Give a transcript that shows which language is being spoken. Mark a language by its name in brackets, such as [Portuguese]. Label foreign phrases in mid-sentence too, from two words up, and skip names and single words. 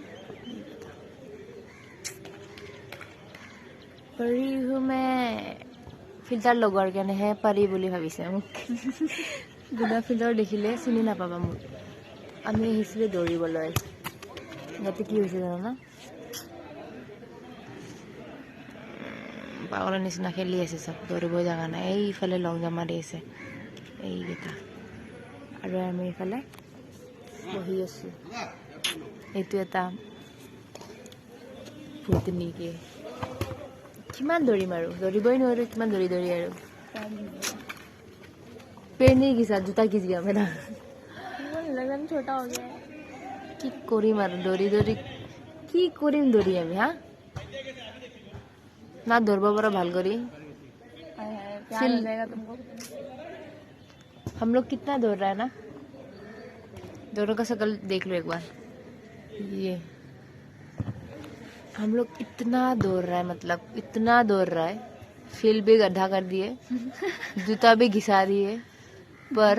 [Hindi] परी हूँ मैं फिल्टर [Assamese] लगोৱাৰ কাৰণেহে পাৰি বুলি ভাবিছে মোক গুণা ফিল্টাৰ দেখিলে চিনি নাপাবা মোক আমি আহিছিলোঁ দৌৰিবলৈ ইয়াতে কি হৈছে জানো না পাগলৰ নিচিনা খেলি আছে চব দৌৰিব জাগা নাই এইফালে লং জাম্প মাৰি আছে এইকেইটা আৰু আমি এইফালে বহি আছোঁ এইটো এটা ভূতনীকে কিমান দৌৰিম আৰু দৌৰিবই নোৱাৰো কিমান দৌৰি দৌৰি আৰু [Hindi] पैर नहीं घिसा जूता घिस गया मेरा लगन छोटा हो गया है [Assamese] কি কৰিম আৰু দৌৰি দৌৰি কি কৰিম দৌৰি আমি হা না দৌৰিব পৰা ভাল কৰি [Hindi] हाय हाय प्यार हो जाएगा तुमको हम लोग कितना दौड़ रहा है ना दोनों का शक्ल देख लो एक बार ये हम लोग इतना दौड़ रहा है मतलब इतना दौड़ रहा है फील्ड भी गड्ढा कर दिए जूता भी घिसा दिए पर